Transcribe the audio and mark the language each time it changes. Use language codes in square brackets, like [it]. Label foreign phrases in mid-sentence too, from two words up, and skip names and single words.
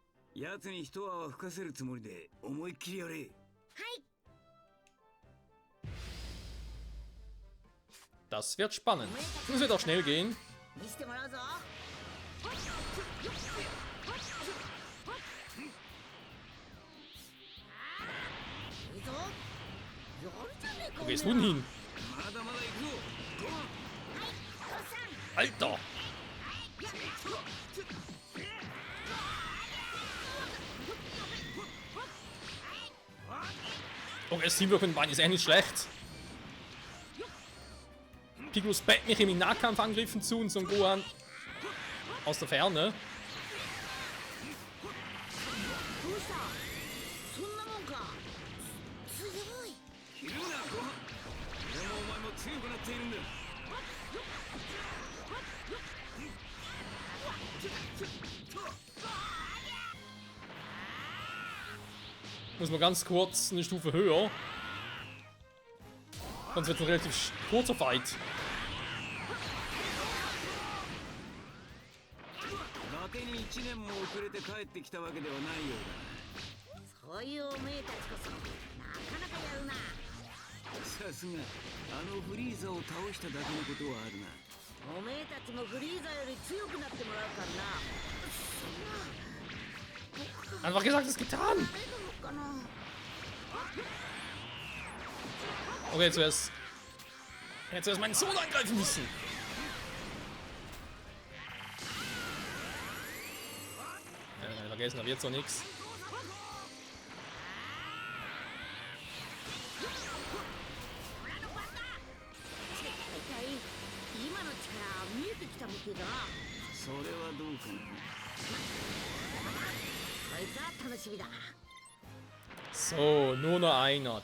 [ja] 奴に一泡吹かせるつもりで思いっきりやれ。はい。 [de] Das wird spannend. Das wird auch schnell gehen. [ja] 見せてもらうぞ。いいぞ。やるじゃねえか。 [de] Wo gehst du denn hin? [ja] まだまだ行くぞ。 [de] Alter! Okay, das Teamwork-Bein ist nicht schlecht. Piccolo spammt mich in Nahkampfangriffen zu und so ein Gohan aus der Ferne. [ja] どうした。そんなもんか。強い。ひるむな、ごはん。俺もお前も強くなっているんだ。 [de] Muss man ganz kurz eine Stufe höher. Sonst wird es ein relativ kurzer Fight. [ja] 伊達に1年も遅れて帰ってきたわけではないようだ。そういうおめえたちこそなかなかやるな。さすがあのフリーザを倒しただけのことはあるな。おめえたちもフリーザより強くなってもらうからな。 [de] Einfach gesagt, es getan! [ja] なれるのかな。 [de] Okay, zuerst. Ich hätte zuerst meinen Sohn angreifen müssen. Vergessen, da wird so nix. [ja] 今の力見えてきたみてえだな。それはどうかな。こいつは楽しみだ。 [de] So, nur noch einer.